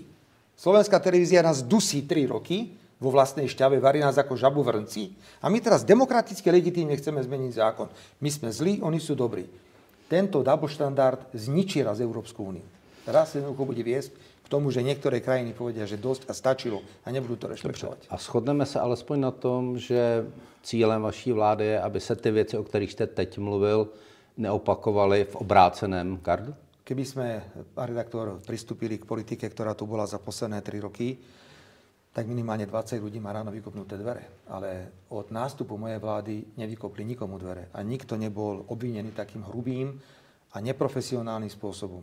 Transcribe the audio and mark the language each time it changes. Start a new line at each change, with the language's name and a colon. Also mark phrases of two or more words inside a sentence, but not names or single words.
Slovak: Slovenská televízia nás dusí 3 roky vo vlastnej šťave, varí nás ako žabu v hrnci. A my teraz demokraticky legitímne chceme zmeniť zákon. My sme zlí, oni sú dobrí. Tento double štandard zničí raz Európsku úniu. Raz jednoducho bude viesť k tomu, že niektoré krajiny povedia, že dosť a stačilo a nebudú to rešpektovať.
Czech: A shodneme se alespoň na tom, že cílem vaší vlády je, aby se ty věci, o kterých jste teď mluvil, neopakovaly v obráceném gardu?
Slovak: Keby sme, pán redaktor, pristúpili k politike, ktorá tu bola za posledné 3 roky, tak minimálne 20 ľudí má ráno vykopnuté dvere. Ale od nástupu mojej vlády nevykopli nikomu dvere. A nikto nebol obvinený takým hrubým a neprofesionálnym spôsobom.